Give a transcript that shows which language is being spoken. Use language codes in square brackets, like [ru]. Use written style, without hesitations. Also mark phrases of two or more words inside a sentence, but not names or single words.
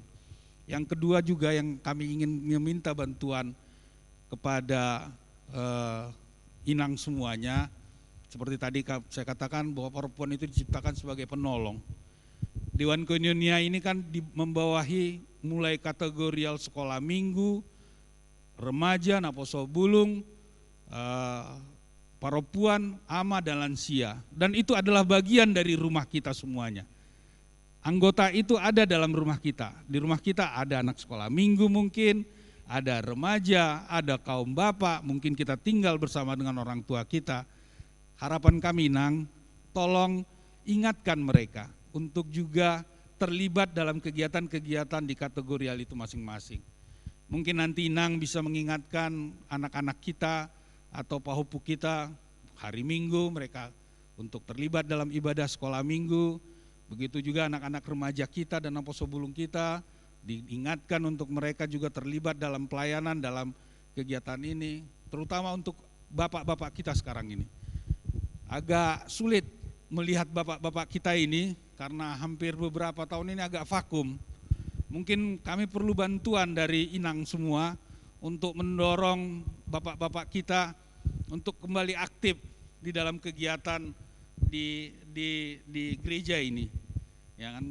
[id] Yang kedua juga yang kami ingin meminta bantuan kepada inang semuanya. Seperti tadi saya katakan bahwa perempuan itu diciptakan sebagai penolong. Dewan Koinonia ini kan membawahi mulai kategorial sekolah minggu, remaja, [bbc] naposo bulung, [id] perempuan, ama dan lansia. Dan itu adalah bagian dari rumah kita semuanya. Anggota itu ada dalam rumah kita. Di rumah kita ada anak sekolah minggu mungkin, ada remaja, ada kaum bapak, mungkin kita tinggal bersama dengan orang tua kita. Harapan kami, Nang, tolong ingatkan mereka untuk juga terlibat dalam kegiatan-kegiatan di kategorial itu masing-masing. Mungkin nanti Nang bisa mengingatkan anak-anak kita atau pahupu kita hari Minggu mereka untuk terlibat dalam ibadah sekolah minggu. Begitu juga anak-anak remaja kita dan [bbc] naposo bulung [id] kita diingatkan untuk mereka juga terlibat dalam pelayanan dalam kegiatan ini, terutama untuk bapak-bapak kita sekarang ini. Agak sulit melihat bapak-bapak kita ini karena hampir beberapa tahun ini agak vakum. Mungkin kami perlu bantuan dari Inang semua untuk mendorong bapak-bapak kita untuk kembali aktif di dalam kegiatan di gereja ini, ya kan?